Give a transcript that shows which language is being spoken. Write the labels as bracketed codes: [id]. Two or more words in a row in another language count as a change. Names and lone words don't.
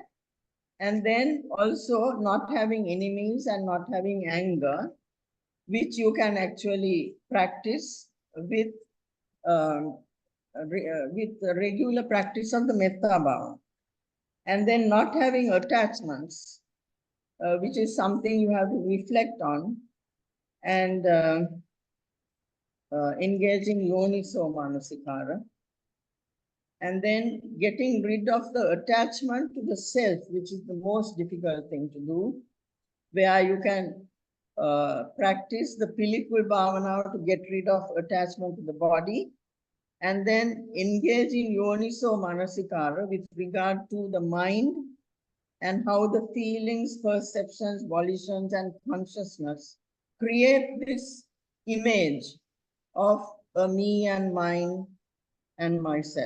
[en] And then also not having enemies and not having anger, which you can actually practice with with the regular practice of the [pi] metta bhava, [en] and then not having attachments, which is something you have to reflect on, and [pi] engaging yoniso manasikara, [en] and then getting rid of the attachment to the self, which is the most difficult thing to do, where you can practice the [pi] Pilikul Bhavana [en] to get rid of attachment to the body, and then engage in [pi] Yoniso Manasikara [en] with regard to the mind and how the feelings, perceptions, volitions, and consciousness create this image of a me and mine and myself.